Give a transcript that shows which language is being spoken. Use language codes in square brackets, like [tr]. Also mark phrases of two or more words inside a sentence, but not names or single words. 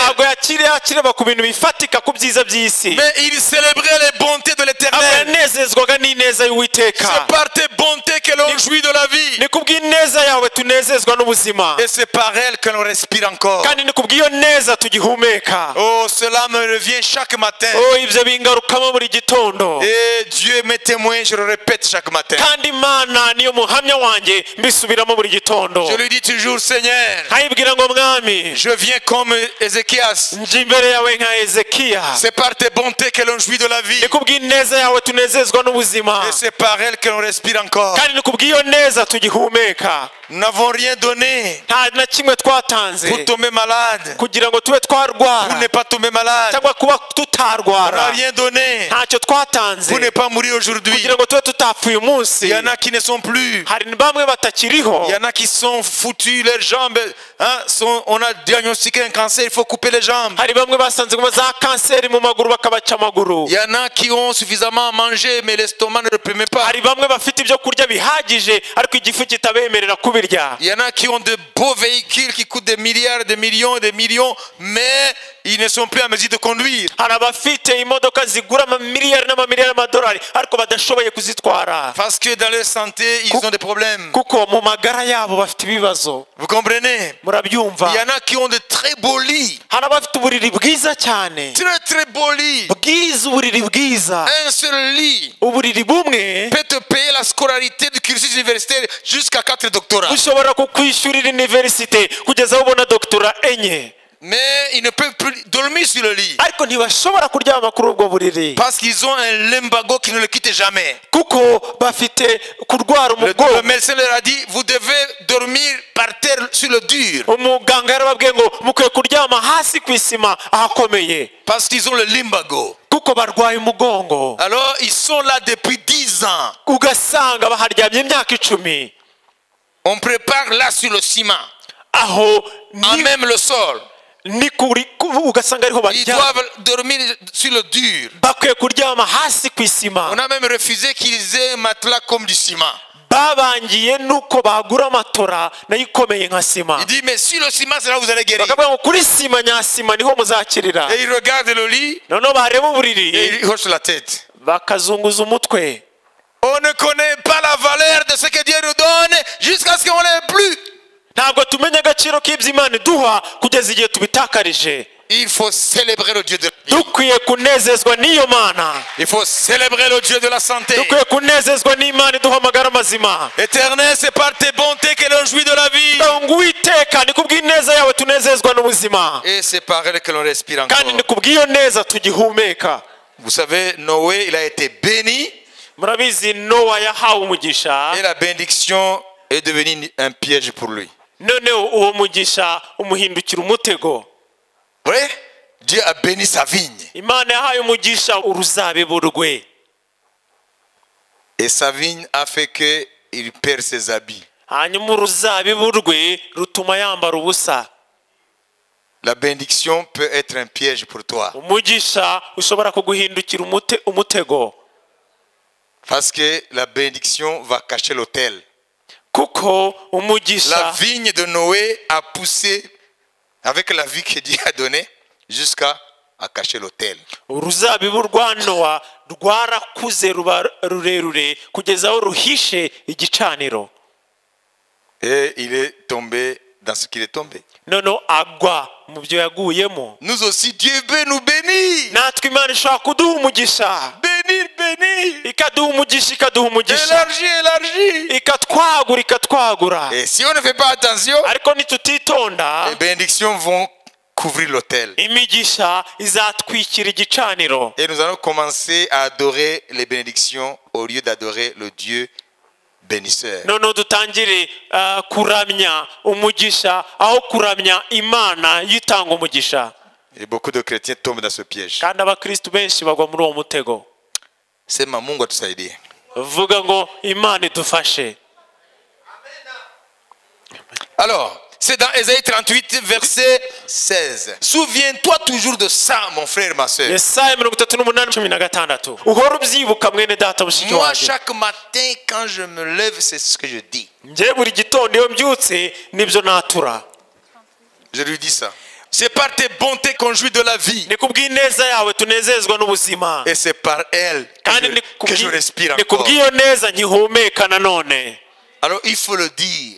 [rw] Ntabwo yakireba ku bintu bifatika, ku byiza by'isi, [fr] Mais il célébrait les bontés de [rw] ahubwo [fr] l'Éternel. [rw] yanezezwaga n'ineza y'Uwiteka. [fr] C'est par tes bontés que l'on jouit de la vie. [rw] Ni kubw'ineza yawe tunezezwa n'ubuzima, [fr] Et c'est par elle que l'on respire encore. [rw] kandi ni kubw'iyo neza tugihumeka. [fr] Oh, cela me revient chaque matin. [rw] Oh, ibyo bingarukamo buri gitondo, [fr] Et Dieu m'est témoin, je le répète chaque matin. [rw] kandi Imana niyo muhamya wanjye, mbisubiramo buri gitondo. [fr] Je lui dis toujours, Seigneur, [rw] nkayibwira ngo mwami, [fr] je viens comme Ézéchias. [rw] nje imbere yawe nka Hezekiya. [fr] C'est par tes bontés que l'on jouit de la vie. [rw] Ni kubw'ineza yawe tunezezwa n'ubuzima, [fr] Et c'est par elle que l'on respire encore. [rw] kandi ni kubw'iyo neza tugihumeka. [fr] Nous n'avons rien donné [rw] nta na kimwe twatanze [fr] pour tomber malade, [rw] kugira ngo tube twarwara [fr] pour ne pas tomber malade. [rw] cyangwa kuba [fr] On n'a [rw] tutarwara. [fr] rien donné [rw] ntacyo twatanze [fr] pour ne pas mourir aujourd'hui. [rw] kugira ngo tube tutapfuye [fr] Il [rw] umunsi. [fr] y en a qui ne sont plus. [rw] hari bamwe batakiriho, [fr] Il y en a qui sont foutus, leurs jambes. Hein, on a diagnostiqué un cancer, il faut couper les jambes. [rw] hari bamwe basanze ngo za kanseri mu maguru bakabaca amaguru. [fr] Il y en a qui ont suffisamment mangé, mais l'estomac ne le permet pas. [rw] hari bamwe bafite ibyo kurya bihagije ariko igifu kitabemerera kubirya. [fr] Il y en a qui ont de beaux véhicules qui coûtent des milliards, des millions et des millions, mais ils ne sont plus en mesure de conduire. [rw] hari abafite imodoka zigura amamiliyari n'amamiliyari y'amadolari ariko badashoboye kuzitwara [fr] Parce que dans leur santé, ils ont des problèmes. [rw] kuko mu magara yabo bafite ibibazo. [fr] Vous comprenez? [rw] murabyumva? [fr] Il y en a qui ont de très beaux lits. [rw] hari abafite uburiri bwiza cyane, [fr] Très très beaux lits. [rw] bwiza, uburiri bwiza. [fr] Un seul lit [rw] uburiri bumwe [fr] peut te payer la scolarité du cursus universitaire jusqu'à 4 doctorats. [rw] bushobora kukwishyurira universite kugeza aho ubona doktora enye, [fr] Mais ils ne peuvent plus dormir sur le lit. [rw] ariko ntibashobora kuryama kuri ubwo buriri [fr] Parce qu'ils ont un lumbago qui ne le quitte jamais. [rw] kuko bafite kurwara [fr] Le [rw] umugongo. [fr] médecin leur a dit, vous devez dormir par terre sur le dur. [rw] umuganga yarababwiye ngo mukwiye kuryama hasi ku isima ahakomeye [fr] Parce qu'ils ont le lumbago. [rw] kuko barwaye umugongo. [fr] Alors ils sont là depuis 10 ans. [rw] ugasanga baharyamye imyaka 10. [fr] On prépare là sur le ciment, [rw] aho [fr] à même le sol. [rw] ni ugasanga ariho [fr] Ils [rw] baryama, [fr] doivent dormir sur le dur. [rw] bakwiye kuryama hasi ku isima. [fr] On a même refusé qu'ils aient un matelas comme du ciment. [rw] babangiye nuko bagura amatora nayo ikomeye nka sima. [fr] Il dit, mais sur le ciment, c'est là où vous allez guérir. [rw] bakavuga ngo kuri sima nyasima niho muzakirira. [fr] Et il regarde le lit [rw] noneho bareba [fr] et [rw] uburiri [fr] il hoche la tête. [rw] bakazunguza umutwe. [fr] On ne connaît pas la valeur de ce que Dieu nous donne jusqu'à ce qu'on l'ait plus. [rw] ntabwo tumenya agaciro k'ibyo Imana iduha kugeza igihe tubitakarije. [fr] Il faut célébrer le Dieu de la vie. [rw] dukwiye kunezezwa n'iyo Mana, [fr] Il faut célébrer le Dieu de la santé. [rw] dukwiye kunezezwa n'Imana iduha amagara mazima. [fr] Éternel, c'est par tes bontés que l'on jouit de la vie. [rw] ngo Uwiteka ni kubw'ineza yawe tunezezwa n'ubuzima, [fr] Et c'est par elle que l'on respire [rw] kandi ni [fr] encore. [rw] kubw'iyo neza tugihumeka. [fr] Vous savez, Noé, il a été béni [rw] murabizi Nowa yahawe umugisha, [fr] et la bénédiction est devenue un piège pour lui. [rw] noneho uwo mugisha umuhindukira umutego. [fr] Vrai? Dieu a béni sa vigne. [rw] Imana yahaye umugisha uruzabibu rwe, [fr] Et sa vigne a fait qu'il perd ses habits. [rw] hanyuma uruzabibu rwe rutuma yambara ubusa. [fr] La bénédiction peut être un piège pour toi. [rw] umugisha ushobora kuguhindukira umutego, [fr] Parce que la bénédiction va cacher l'autel. [rw] kuko [fr] La [rw] umugisha [fr] vigne de Noé a poussé avec la vie que Dieu a donnée jusqu'à cacher l'autel. [rw] uruzabibu rwa Nowa rwarakuze ruba rurerure kugeza aho ruhishe igicaniro. [fr] Et il est tombé dans ce qu'il est tombé. [rw] noneho agwa mu byo yaguyemo. [fr] Nous aussi, Dieu veut nous bénir. [rw] natwe Imana ishaka kuduha umugisha, [fr] Bénir, bénir. bénir. [rw] ikaduha umugisha ikaduha umugisha [fr] Élargis. [rw] ikatwagura [fr] Et si on ne fait pas attention, [rw] ariko nitutitonda [fr] les bénédictions vont couvrir l'autel. [rw] imigisha izatwikira igicaniro [fr] Et nous allons commencer à adorer les bénédictions au lieu d'adorer le Dieu bénisseur. [rw] noneho dutangire kuramya umugisha aho kuramya imana yitanga umugisha. [fr] Et beaucoup de chrétiens tombent dans ce piège. [rw] kandi abakristu benshi bagwa muri uwo mutego. [sw] Sema Mungu atusaidie. [rw] vuga ngo imana idufashe. [fr] Alors, c'est dans Ésaïe 38, verset 16. Souviens-toi toujours de ça, mon frère, ma soeur. [rw] Yesaya 38:16 uhora ubyibuka mwene data mushiki [fr] Moi, [rw] wanjye. [fr] chaque matin, quand je me lève, c'est ce que je dis. [rw] njye buri gitondo iyo mbyutse nibyo natura. [fr] Je lui dis ça. C'est par tes bontés qu'on jouit de la vie. [rw] ni kubw'ineza yawe tunezezwa n'ubuzima. [fr] Et c'est par elle [rw] kandi [fr] que je respire [rw] ni [fr] encore. [rw] kubw'iyo neza nkihumeka nanone. [fr] Alors, il faut le dire.